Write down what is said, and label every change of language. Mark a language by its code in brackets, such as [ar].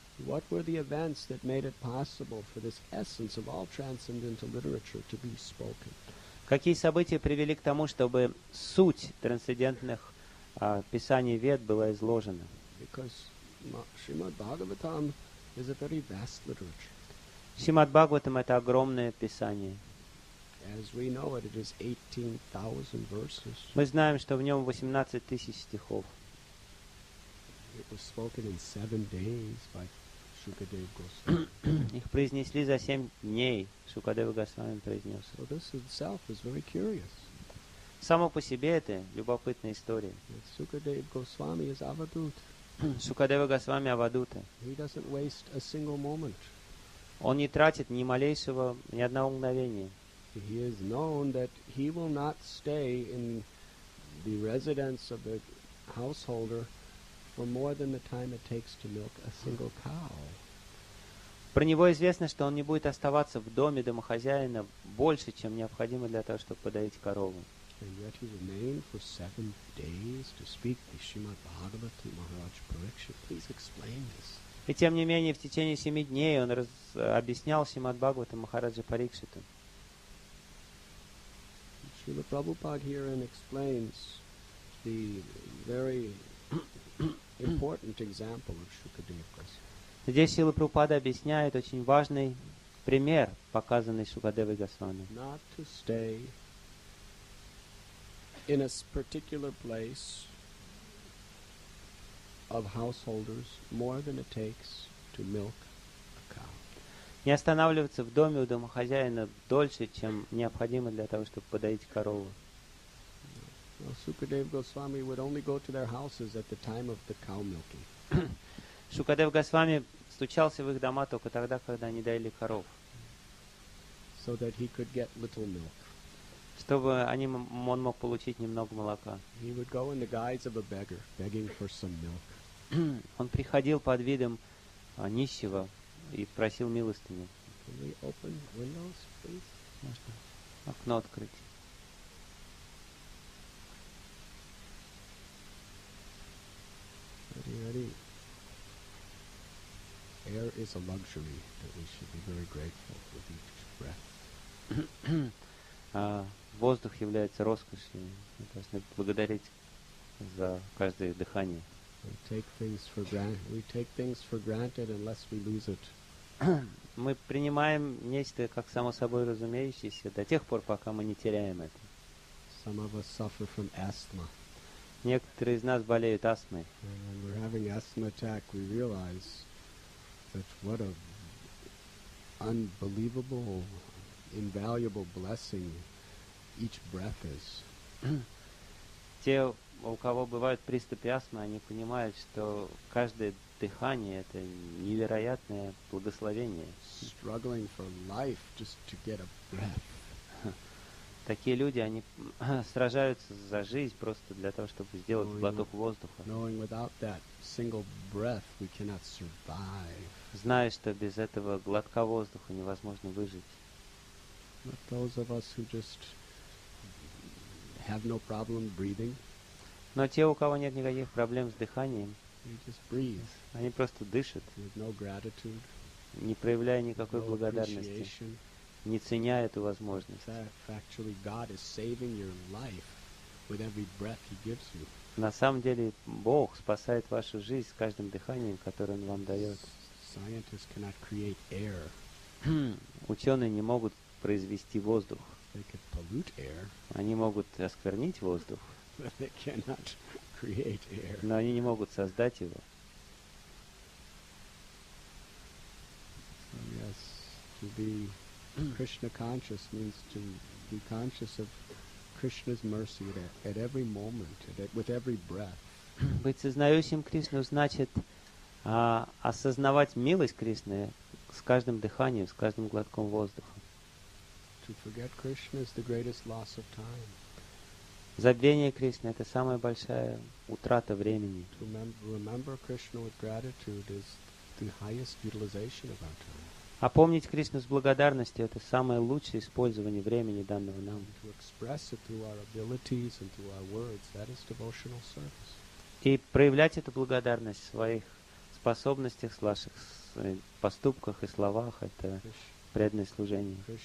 [en] What were the events that made it possible for this essence of all transcendental literature to be spoken? [ru] Какие события привели к тому, чтобы суть трансцендентных писаний Вед была изложена? [en] Because Srimad Bhagavatam is a very vast literature. [ru] Шримад Бхагаватам — это огромное писание. [en] As we know it, it is 18,000 verses. [ru] Мы знаем, что в нем 18 тысяч стихов. [en] It was spoken in 7 days by Shukadev Goswami. [ru] Их произнесли за 7 дней. Шукадева Госвами произнес. [en] So this itself is very curious. [ru] Само по себе это любопытная история. [en] Sukadev Goswami is avadut. [ru] Шукадева Госвами Авадута. [en] He doesn't waste a single moment. [ru] Он не тратит ни малейшего, ни одного мгновения. [en] He is known that he will not stay in the residence of the householder for more than the time it takes to milk a single cow. [ru] Про него известно, что он не будет оставаться в доме домохозяина больше, чем необходимо для того, чтобы подоить корову. [en] And yet he remained for 7 days to speak the Srimad Bhagavatam to Maharaj Parikshit. Please explain this. [ru] И тем не менее, в течение 7 дней он объяснял Шримад Бхагаватам Махараджа Парикшиту. [en] Srila Prabhupada herein explains the very important example of Shukadev Goswami. [ru] Здесь Шрила Прабхупада объясняет очень важный пример, показанный Шукадевой Госвами. [en] Not to stay in a particular place of householders more than it takes to milk a cow. [ru] Не останавливаться в доме у домохозяина дольше, чем необходимо для того, чтобы подоить корову. [en] Well, Sukadev Goswami would only go to their houses at the time of the cow milking. [ru] Шукадев Госвами стучался в их дома только тогда, когда они доили коров, [en] So that he could get little milk. [ru] чтобы он мог получить немного молока. [en] He would go in the guise of a beggar, begging for some milk. [ru] Он приходил под видом нищего и просил милостыню. [en] Can we open windows, please? [ru] Можно окно открыть. [en] Ready. Air is a luxury that we should be very grateful with each breath. [ru] Воздух является роскошью. Мы должны благодарить за каждое дыхание. [en] We take things for granted unless we lose it. [ru] Мы принимаем нечто как само собой разумеющееся до тех пор, пока мы не теряем это. [en] Some of us suffer from asthma. [ru] Некоторые из нас болеют астмой. [en] And when we're having asthma attack, we realize that what a unbelievable, invaluable blessing each breath is. [ru] Те, у кого бывают приступы астмы, они понимают, что каждое дыхание — это невероятное благословение. [en] Struggling for life just to get a breath. [ru] Такие люди, они сражаются за жизнь просто для того, чтобы сделать глоток воздуха. [en] Knowing without that single breath we cannot survive. [ru] Зная, что без этого глотка воздуха невозможно выжить. [en] But those of us who just have no problem breathing, [ru] Но те, у кого нет никаких проблем с дыханием, [en] they just breathe [ru] они просто дышат, [en] with no gratitude, [ru] не проявляя никакой [en] no [ru] благодарности, [en] appreciation. [ru] не ценя эту возможность. [en] Actually, God is saving your life with every breath He gives you. [ru] На самом деле, Бог спасает вашу жизнь с каждым дыханием, которое Он вам дает. [en] Scientists cannot create air. [ru] Ученые не могут произвести воздух. [en] They could pollute air, [ru] Они могут осквернить воздух, [en] but they cannot create air. [ru] но они не могут создать его. [en] So yes, to be Krishna conscious means to be conscious of Krishna's mercy at every moment, with every breath. [ru] Быть сознающим Кришну значит А осознавать милость Кришны с каждым дыханием, с каждым глотком воздуха. [en] To forget Krishna is the greatest loss of time. [ru] Забвение Кришны — это самая большая утрата времени. [en] To remember Krishna with gratitude is the highest utilization of our time. [ru] А помнить Кришну с благодарностью — это самое лучшее использование времени, данного нам. [en] To express it through our abilities and through our words, that is devotional service. [ru] И проявлять эту благодарность в своих способностях, в ваших поступках и словах — это преданное служение.